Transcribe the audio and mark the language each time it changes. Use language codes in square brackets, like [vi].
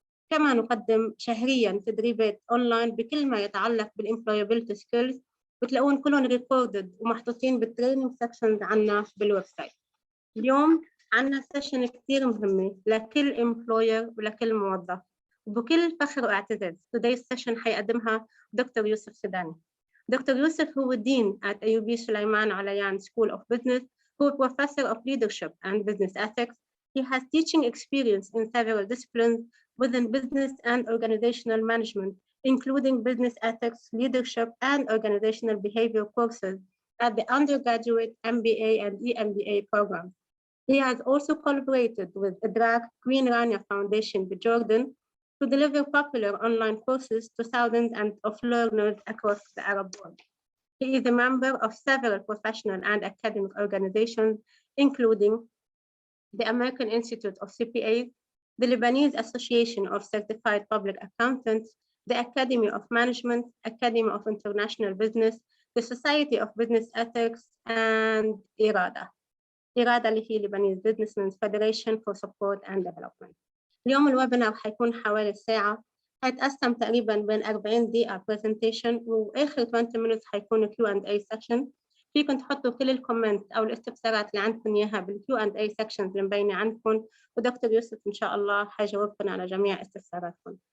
[ar] كما نقدم شهرياً تدريبات أونلاين بكل ما يتعلق بال [en] employability skills، [ar] بتلاقون كلهم ريكوردد ومحطوطين بالتريننج سكشنز عنا بالويب سايت. اليوم عنا سيشن كتير مهمة لكل امبلوير ولكل موظف، وبكل فخر واعتزاز [en] today's session [ar] حيقدمها دكتور يوسف سيداني. دكتور يوسف هو دين [en] at AUB Suliman Olayan School of Business, who is Professor of Leadership and Business Ethics. He has teaching experience in several disciplines within business and organizational management, including business ethics, leadership, and organizational behavior courses at the undergraduate MBA and EMBA programs. He has also collaborated with IDRAC Queen Rania Foundation in Jordan to deliver popular online courses to thousands of learners across the Arab world. He is a member of several professional and academic organizations, including the American Institute of CPAs, the Lebanese Association of Certified Public Accountants, the Academy of Management, Academy of International Business, the Society of Business Ethics, and IRADA. IRADA [ar] اللي هي [en] Lebanese Businessmen's Federation for Support and Development. [ar] اليوم الويبينار حيكون حوالي ساعة، هيتقسم تقريباً بين 40 دقيقة presentation، وآخر [en] 20 minutes [ar] حيكون Q&A section. فيكم تحطوا كل الكومنت أو الاستفسارات اللي عندكم إياها بالQ&A sections اللي مبينة عندكم، ودكتور يوسف إن شاء الله حيجاوبكم على جميع استفساراتكم.